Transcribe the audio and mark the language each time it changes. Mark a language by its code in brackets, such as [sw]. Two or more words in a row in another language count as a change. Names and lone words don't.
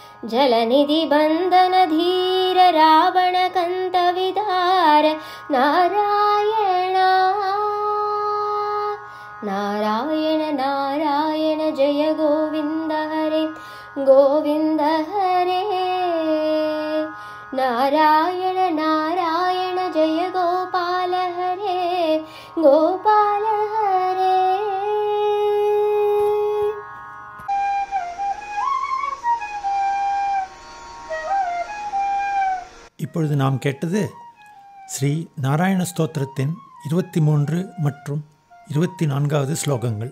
[sa] जलनिधि बंधन धीर रावण कंत विदार नारायण नारायण नारायण जय गोविंद हरे गोविंद हरे नारायण नारायण जय गोपाल हरे गोपाल हरे. [ta] இப்பொழுது நாம் கேட்டது ஸ்ரீ நாராயண ஸ்தோத்திரத்தின் 23 மற்றும் 24வது ஸ்லோகங்கள்.